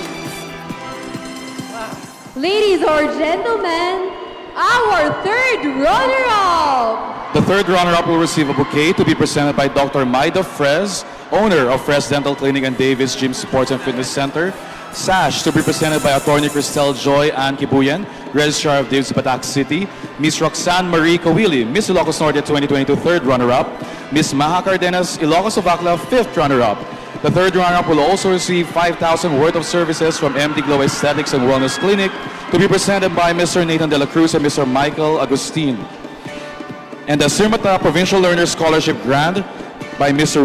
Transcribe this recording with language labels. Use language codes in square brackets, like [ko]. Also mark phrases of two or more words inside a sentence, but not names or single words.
[en] Ladies or gentlemen, our 3rd runner-up. The 3rd runner-up will receive a bouquet to be presented by Dr. Maida Frez, owner of Frez Dental Clinic and Davis Gym Sports and Fitness Center. Sash to be presented by Attorney Cristel Joy Ann Kibuyan, Registrar of Davis Batak City. Miss Roxanne Marie Kawili, Miss Ilocos Norte 2022 3rd runner-up. Miss Maha Cardenas, Ilocos Ovacla 5th runner-up. The 3rd runner-up will also receive 5,000 worth of services from MD Glow Aesthetics and Wellness Clinic to be presented by Mr. Nathan De La Cruz and Mr. Michael Agustin. And the Sirimata Provincial Learner Scholarship Grant by Mr.